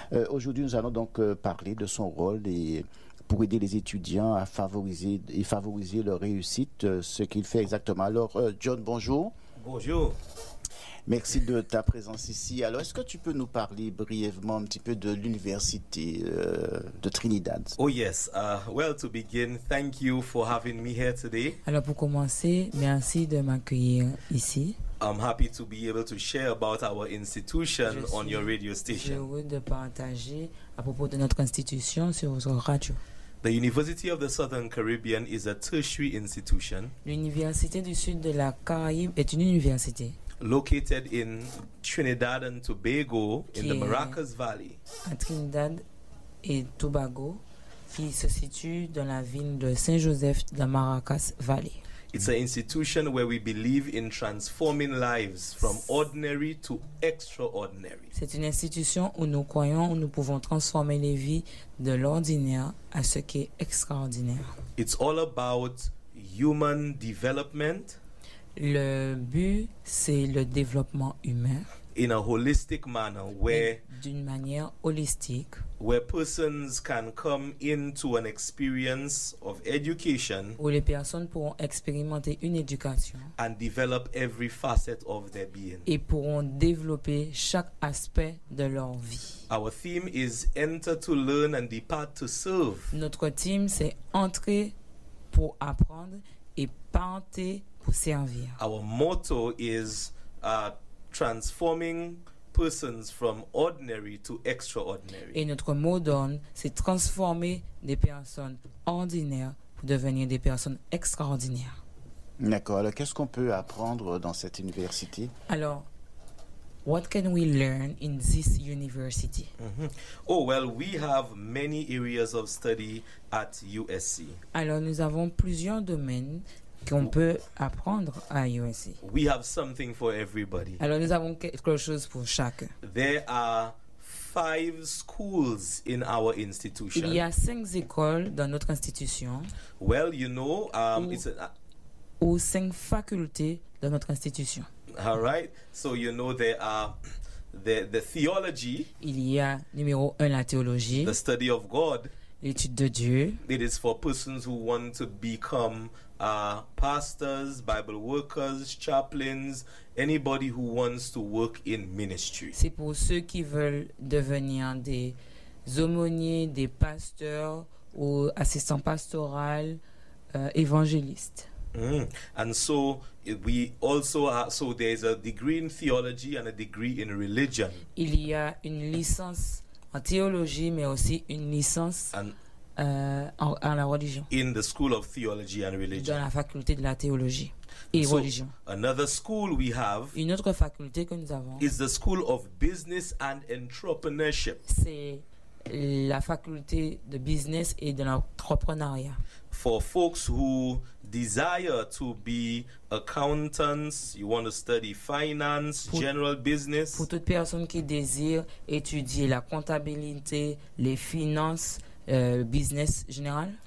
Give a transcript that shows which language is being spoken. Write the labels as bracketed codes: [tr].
[fr] Aujourd'hui, nous allons donc parler de son rôle et pour aider les étudiants à favoriser leur réussite, ce qu'il fait exactement. Alors, John, bonjour. Bonjour. Merci de ta présence ici. Alors, est-ce que tu peux nous parler brièvement un petit peu de l'université de Trinidad? [en] Oh yes. Well, to begin, thank you for having me here today. [fr] Alors, pour commencer, merci de m'accueillir ici. [en] I'm happy to be able to share about our institution on your radio station. [fr] Je suis heureux de partager à propos de notre institution sur votre radio. [en] The University of the Southern Caribbean is a tertiary institution. [fr] L'université du Sud de la Caraïbe est une université. [en] Located in Trinidad and Tobago in the Maracas Valley. [fr] À Trinidad et Tobago, qui se situe dans la ville de Saint-Joseph de la Maracas Valley. [en] It's an institution where we believe in transforming lives from ordinary to extraordinary. [fr] C'est une institution où nous croyons où nous pouvons transformer les vies de l'ordinaire à ce qui est extraordinaire. [en] It's all about human development. [fr] Le but, c'est le développement humain. [en] In a holistic manner, where [fr] d'une manière holistique, [en] where persons can come into an experience of education, [fr] où les personnes pourront expérimenter une éducation, [en] and develop every facet of their being, [fr] et pourront développer chaque aspect de leur vie. [en] Our theme is enter to learn and depart to serve. [fr] Notre thème, c'est entrer pour apprendre et partir pour servir. [en] Our motto is transforming persons from ordinary to extraordinary. [fr] Et notre mot d'ordre, c'est transformer des personnes ordinaires pour devenir des personnes extraordinaires. D'accord. Alors, qu'est-ce qu'on peut apprendre dans cette université? [en] Alors, what can we learn in this university? Mm-hmm. Oh, well, we have many areas of study at USC. [fr] Alors, nous avons plusieurs domaines qu'on peut apprendre à USC. [en] We have something for everybody. [fr] Alors, nous avons quelque chose pour chacun. [en] There are 5 schools in our institution. [fr] Il y a 5 écoles dans notre institution. [en] Well, you know, it's a... [fr] Ou 5 facultés dans notre institution. [en] All right. So, you know, there are... The theology. [fr] Il y a, numéro 1, la théologie. [en] The study of God. [fr] L'étude de Dieu. [en] It is for persons who want to become pastors, Bible workers, chaplains, anybody who wants to work in ministry. [fr] C'est pour ceux qui veulent devenir des aumôniers, des pasteurs ou assistants pastoraux, évangélistes. Mm. [en] And so we also have, so there is a degree in theology and a degree in religion. [fr] Il y a une licence en théologie, mais aussi une licence en la religion. [en] In the school of theology and religion. [fr] Dans la faculté de la théologie et [en] so, [fr] religion. [en] Another school we have. [fr] Une autre faculté que nous avons. [en] Is the school of business and entrepreneurship. [fr] C'est la faculté de business et de l'entrepreneuriat. [en] For folks who desire to be accountants, you want to study finance, pour, general business. [fr] Pour toute personne qui désire étudier la comptabilité, les finances, business général.